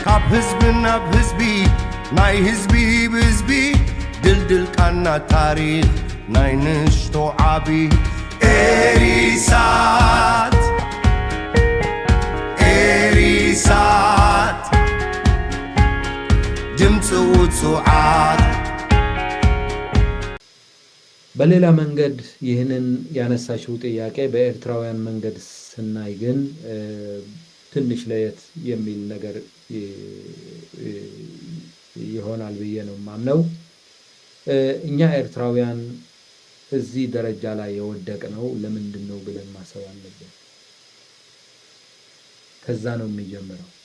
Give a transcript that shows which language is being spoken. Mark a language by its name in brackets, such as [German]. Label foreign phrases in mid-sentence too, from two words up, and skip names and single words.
[Tigrinya] ናብ ህዝቢ ናይ ህዝቢ ብህዝቢ ድልድል ቃና ታሪኽ ናይ ንሽቶ ዓቢ ኤሪሳት ድምፂ ውጹዓት [Amharic] በሌላ መንገድ ይህንን ያነሳሽው ጥያቄ በኤርትራውያን መንገድ ስናይ ግን ትንሽ ለየት የሚል ነገር ይሆናል ብዬ ነው የማምነው። እኛ ኤርትራውያን እዚህ ደረጃ ላይ የወደቅነው ለምንድን ነው ብለን ማሰብ አለብን። ከዛ ነው የሚጀምረው።